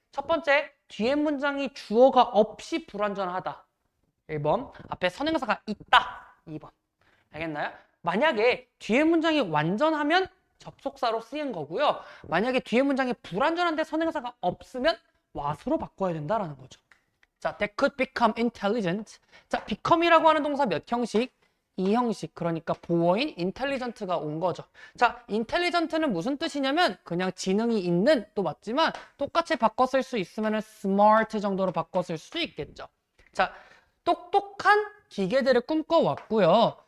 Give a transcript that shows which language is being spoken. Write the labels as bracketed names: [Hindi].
[Korean] 첫 번째, 뒤에 문장이 주어가 없이 불완전하다. 1번, 앞에 선행사가 있다. 2번. 알겠나요? 만약에 뒤에 문장이 완전하면 접속사로 쓰인 거고요. 만약에 뒤에 문장이 불완전한데 선행사가 없으면 what으로 바꿔야 된다라는 거죠. [English] 자, they could become intelligent. [Korean] 자, become이라고 하는 동사 몇 형식? 2형식. 그러니까 보어인 intelligent가 온 거죠. 자, intelligent는 무슨 뜻이냐면 그냥 지능이 있는, 또 맞지만 똑같이 바꿔 쓸 수 있으면 smart 정도로 바꿔 쓸 수 있겠죠. 자, 똑똑한 기계들을 꿈꿔왔고요.